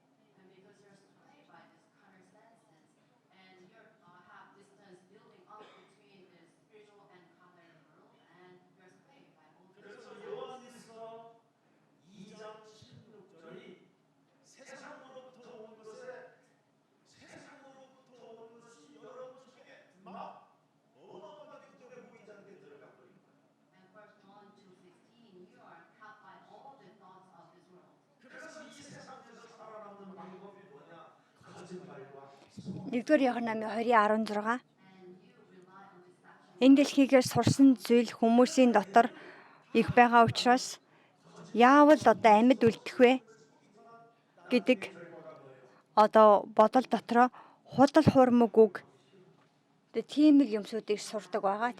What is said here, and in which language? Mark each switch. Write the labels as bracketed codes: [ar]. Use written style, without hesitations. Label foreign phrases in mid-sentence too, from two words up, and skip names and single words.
[ko] 그래서 요한일서 2장 16절이 세상으로부터 온 것이 여러분 속에 막 어마어마하게 눈에 보이지 않게 들어가 버립니다. 그래서 이 세상에서 살아남는 방법이 뭐냐? 거짓말과 [mn] Нэгдүгээр Иоанн 20:16 энэ дэлхийгээс сурсан зүйл хүмүүсийн дотор их байгаа учраас яавал одоо амьд үлдэх вэ гэдэг одоо бодол дотроо худал хуурмаг үг тийм л юмсуудыг сурдаг байгаа.